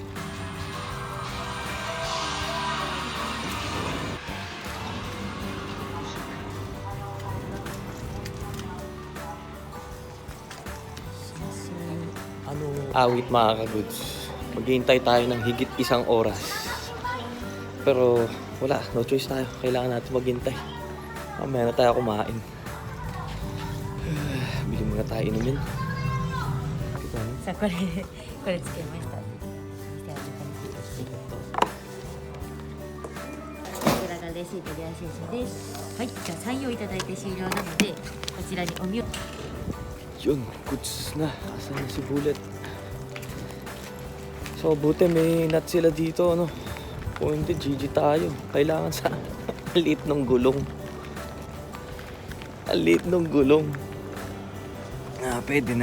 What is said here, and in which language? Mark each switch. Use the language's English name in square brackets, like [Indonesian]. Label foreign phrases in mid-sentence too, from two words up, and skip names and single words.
[Filipino] Awit mga ka-goods. Maghihintay tayo ng higit 1 oras. Pero wala, [English] no choice [Filipino] tayo. Kailangan natin maghintay. Mamaya na tayo kumain. Bili muna tayo inumin. [Japanese] さあこれつけました。こちらがレシート領収書です。はい、じゃあサインをいただいて終了なのでこちらにおみを。 [Filipino] Yun, goods na. Asan na si Bullet? So, buti may nut sila dito, ano? Kung hindi, GG tayo. Kailangan sa liit ng gulong. Liit ng gulong. Pwede na.